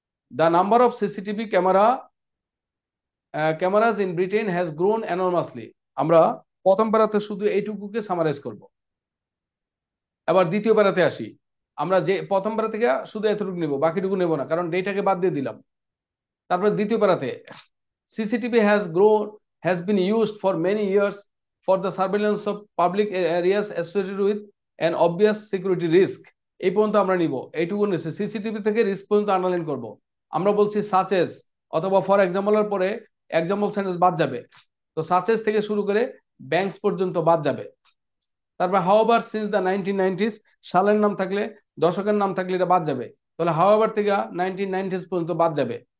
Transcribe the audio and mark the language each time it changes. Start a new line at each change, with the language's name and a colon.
English: the number of CCTV cameras in Britain has grown enormously,
Bangla: আমরা প্রথম প্যারাতে শুধু এইটুকুকে সামারাইজ করব। এবার দ্বিতীয় প্যারাতে আসি, আমরা যে প্রথম প্যারা থেকে শুধু এতটুকু নেব, বাকিটুকু নেব না, কারণ ডেটাকে বাদ দিয়ে দিলাম। তারপরে দ্বিতীয় প্যারাতে
English: CCTV has been used for many years for the surveillance of public areas associated with an obvious security risk,
Bangla: এই পর্যন্ত আমরা নিব, এইটুকু নিচ্ছে। সিসিটিভি থেকে রিস্ক পর্যন্ত আন্ডারলাইন করব। আমরা বলছি সাচেস অথবা ফর এক্সাম্পলের পরে এক্সাম্পল সেন্টেন্স বাদ যাবে, তো সাচেস থেকে শুরু করে ব্যাংকস পর্যন্ত বাদ যাবে। তারপর
English: however since the 1990s,
Bangla: সালের নাম থাকলে দশকের নাম থাকলে এটা বাদ যাবে, তাহলে হাওয়াভার থেকে 1990s পর্যন্ত বাদ যাবে।